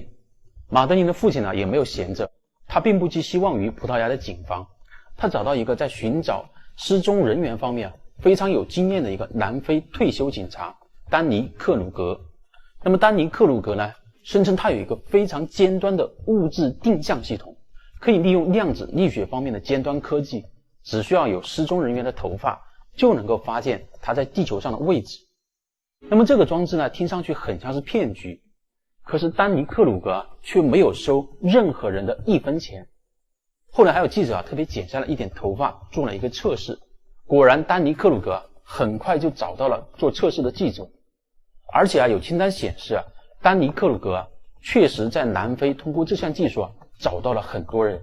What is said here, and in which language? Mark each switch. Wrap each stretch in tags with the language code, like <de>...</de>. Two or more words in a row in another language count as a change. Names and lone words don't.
<zh>馬德琳的父親也沒有閒着，他並不寄希望於葡萄牙的警方，他找到一個在尋找失蹤人員方面非常有經驗的一個南非退休警察丹尼克魯格。那麼丹尼克魯格呢， 聲稱它有一個非常尖端的物質定向系統，可以利用量子力學方面的尖端科技，只需要有失蹤人员的頭髮，就能夠發现它在地球上的位置。那麼这個裝置呢，听上去很像是騙局，可是丹尼克魯格卻沒有收任何人的1 分錢。後來還有記者特別剪下了一點頭髮做了一個測試，果然丹尼克魯格很快就找到了做測試的記者，而且有清單顯示丹尼克魯格確實在南非通過這項技術找到了很多人。</zh>